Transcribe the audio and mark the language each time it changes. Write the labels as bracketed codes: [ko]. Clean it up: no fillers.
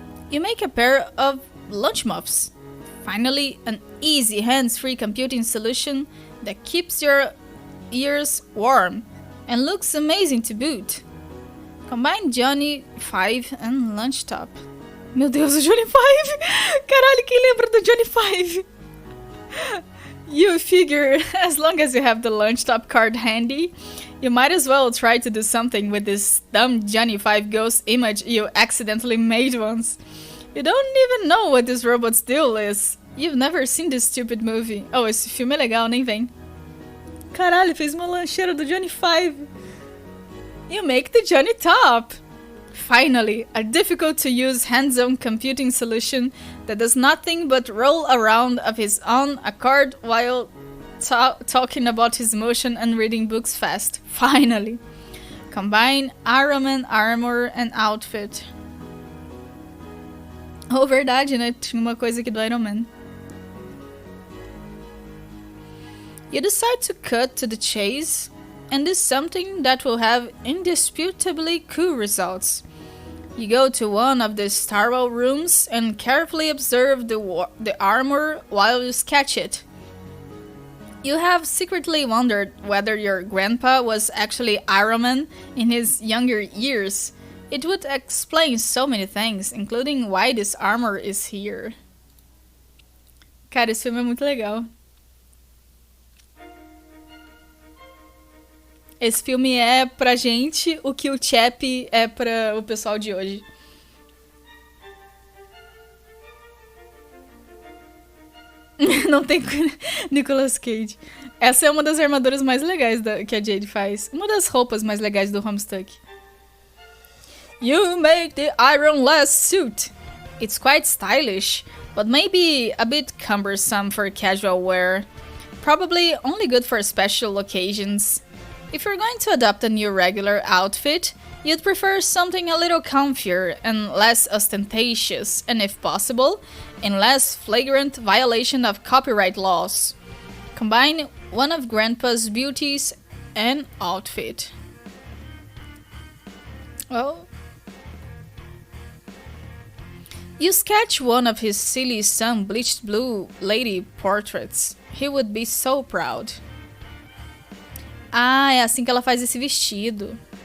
[en] You make a pair of lunch muffs. Finally, an easy hands-free computing solution that keeps your ears warm and looks amazing to boot. Combine Johnny 5 and lunch top. [pt] Meu Deus, o Johnny 5! Caralho, quem lembra do Johnny 5? [en] You figure, as long as you have the lunch top card handy, you might as well try to do something with this dumb Johnny 5 ghost image you accidentally made once. You don't even know what this robot's deal is. You've never seen this stupid movie. [pt] Oh, esse filme é legal, nem vem. Caralho, fez uma lancheira do Johnny 5. [en] You make the Johnny top. Finally, a difficult-to-use hands-on computing solution that does nothing but roll around of his own accord while talking about his motion and reading books fast. Finally. Combine Iron Man armor and outfit. [pt] Oh, verdade, né? Tinha uma coisa aqui do Iron Man. [en] You decide to cut to the chase and do something that will have indisputably cool results. You go to one of the stairwell rooms and carefully observe the armor while you sketch it. You have secretly wondered whether your grandpa was actually Iron Man in his younger years. It would explain so many things, including why this armor is here. [pt] Cara, esse filme é muito legal. Esse filme é pra gente o que o Chap é pra o pessoal de hoje. Não tem Nicolas Cage. Essa é uma das armaduras mais legais que a Jade faz. Uma das roupas mais legais do HOMESTUCK. [en] You make the ironless suit. It's quite stylish, but maybe a bit cumbersome for casual wear. Probably only good for special occasions. If you're going to adopt a new regular outfit, you'd prefer something a little comfier and less ostentatious, and if possible, in less flagrant violation of copyright laws. Combine one of Grandpa's beauties and outfit. Well, you sketch one of his silly sun bleached blue lady portraits. He would be so proud. [pt] Ah, é assim que ela faz esse vestido.